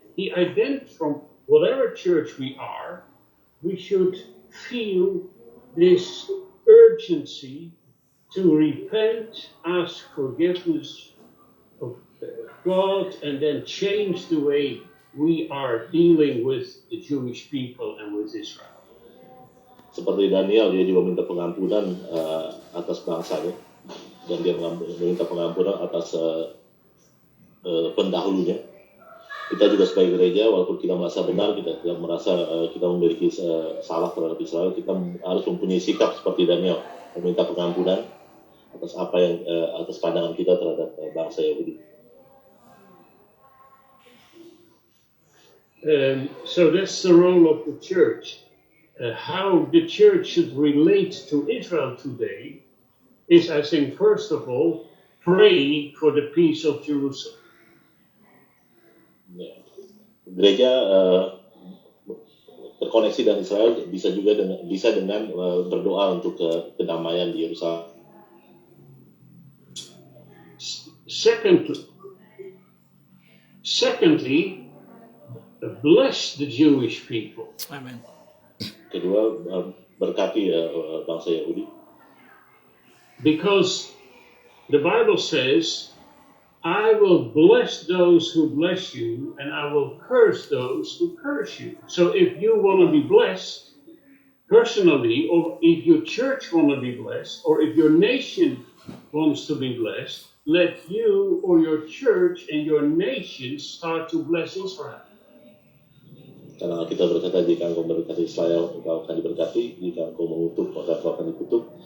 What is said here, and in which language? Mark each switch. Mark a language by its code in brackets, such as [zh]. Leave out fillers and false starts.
[en] He identifies from whatever church we are, we should feel this urgency to repent, ask forgiveness of God, and then change the way we are dealing with the Jewish people and with Israel. [id] Seperti Daniel, dia juga minta pengampunan atas bangsanya, dan dia meminta pengampunan atas pendahulunya. Kita juga sebagai gereja, walaupun kita merasa benar, kita merasa kita memiliki salah terhadap Israel, kita harus mempunyai sikap seperti Daniel, meminta pengampunan atas apa yang atas pandangan kita terhadap bangsa Yahudi. [en] So that's the role of the church. How the church should relate to Israel today is, I think, first of all, pray for the peace of Jerusalem. Ya. [id] gereja terkoneksi dengan Israel bisa dengan berdoa untuk kedamaian di Yerusalem. [en] Secondly, bless the Jewish people. Amen. [id] Kedua, berkati bangsa Yahudi. [en] Because the Bible says, I will bless those who bless you, and I will curse those who curse you. So if you want to be blessed personally, or if your church want to be blessed, or if your nation wants to be blessed, let you or your church and your nation start to bless Israel. [id] Karena kita berkata, jika engkau memberkati Israel, engkau akan diberkati. Jika engkau mengutuk, maka engkau akan dikutuk.